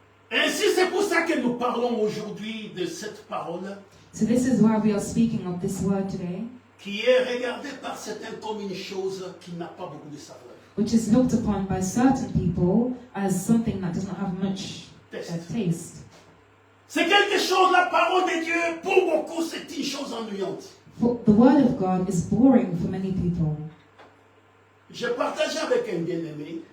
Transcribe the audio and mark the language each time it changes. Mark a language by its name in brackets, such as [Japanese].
[French] Ainsi, c'est pour ça que nous parlons aujourd'hui de cette parole [English] So this is why we are speaking of this word today, [French] qui est regardée par certains comme une chose qui n'a pas beaucoup de saveur. [English] which is looked upon by certain people as something that does not have much taste. [French] C'est quelque chose, la parole de Dieu, pour beaucoup, c'est une chose ennuyante. [English] For the word of God is boring for many people. [French] J'ai partagé avec un bien-aimé,